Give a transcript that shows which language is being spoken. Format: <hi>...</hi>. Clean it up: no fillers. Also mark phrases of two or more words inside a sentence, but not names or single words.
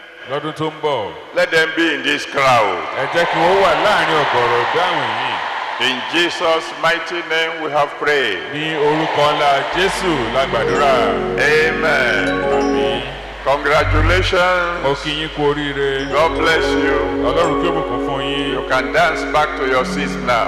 <yo>Lọ́dún tó ń bọ̀.</yo> <en>let them be in this crowd.</en> <yo>Ẹ jẹ́ kí wọ́n wà láàrin ọ̀gọ̀rọ̀ dáhùn yìí.</yo> <en>In Jesus' mighty name we have prayed.</en> <yo>Ní orúkọ ńlá Jésù la gbàdúrà.</yo> <en>Amen.</en> <yo>Àmín.</yo> <en>Congratulations.</en> <yo>Mo kí yín kú oríire.</yo> <en>God bless you.</en> <yo>Ọlọ́run kí ó bùkún fún yín.</yo> <en>You can dance back to your seats now.</en>